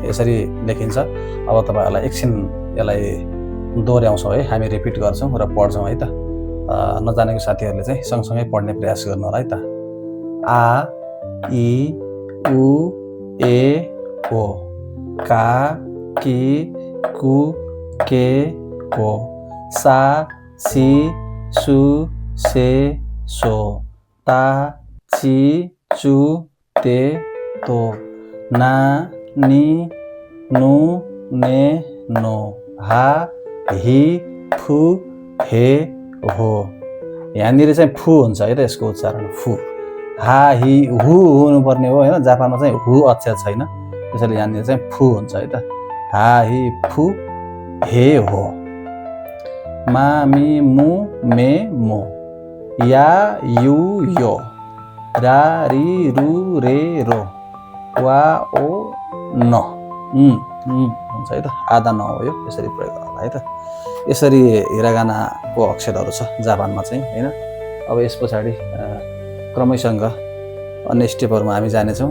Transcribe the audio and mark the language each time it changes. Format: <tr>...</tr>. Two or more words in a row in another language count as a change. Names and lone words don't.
<ne>यसरी लेखिन्छ। अब तपाईहरुलाई एकछिन यसलाई दोहोर्याउँछौँ है, हामी रिपिट गर्छौँ र पढ्छौँ है त। नजानेको साथीहरुले चाहिँ सँगसँगै पढ्ने प्रयास गर्नु होला है त।</ne> <ja>あ い う え お、か き く け こ、さ し す せ そ、た ち つ て と、な に ぬ ね の、は ひ ふ へ ほ.</ja> <ne>यहाँनिर चाहिँ फु हुन्छ है त, यसको उच्चारण फु। हा हि हु हुनुपर्ने हो हैन, जापानमा चाहिँ हु अक्षर छैन, त्यसैले यहाँनिर चाहिँ फु हुन्छ है त।</ne> <ja>は ひ ふ へ ほ。ま み む め も、や ゆ よ, ら り る れ ろ,</ja> <ne>वा ओ न हुन्छ है त। आधा न हो यो, यसरी प्रयोग गर्नु है त। यसरी हिरागानाको अक्षरहरू छ जापानमा चाहिँ हैन। अब यस पछाडि क्रमैसँग अन्य स्टेपहरूमा हामी जानेछौँ।</ne>